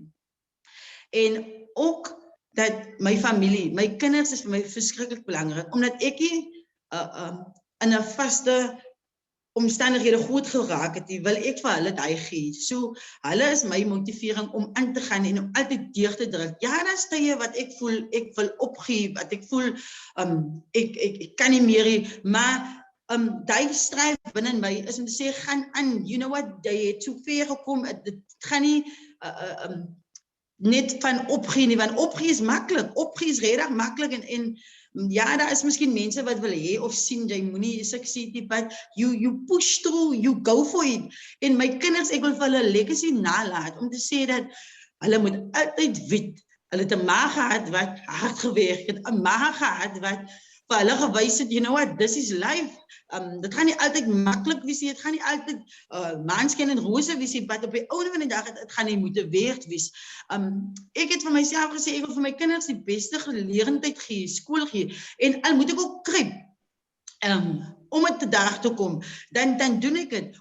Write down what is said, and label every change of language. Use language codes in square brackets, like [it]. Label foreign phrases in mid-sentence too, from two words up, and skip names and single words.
[af] En ook, dat my familie, my kinders is vir my verskriklik belangrik, omdat ek in 'n vaste omstandighede groot geraak het, wil ek vir hulle daai gee. So, hulle is my motivering om aan te gaan en om altyd deur te druk. Ja, daar is tye wat ek voel, ek wil opgee, wat ek voel, ek kan nie meer nie, maar daai stryd binne my is om te sê, gaan aan, [en] you know what, [af] jy het so ver gekom, dit gaan nie net van opgee nie, want opgee is maklik, opgee is regtig maklik, en ja, daar is miskien mense wat wil hê of sien, jy moenie succeed nie, [en] but you push through, you go for it. [af] En my kinders, ek wil vir hulle 'n legacy nalaat, om te sê dat hulle moet altyd weet, hulle het 'n ma gehad wat hard gewerk het, 'n ma gehad wat vir hulle gewys het, [en] you know what, this is life. [af] Dit gaan nie altyd maklik wees nie, dit gaan nie altyd maanskyn en rose wees nie, maar op die einde van die dag, het gaan nie moeten weerd wees. Ek het vir myself gesê, ek wil vir my kinders die beste geleerdheid gee, skool gee, en al moet ek ook kryp, om het te daar te kom, dan doen ek het.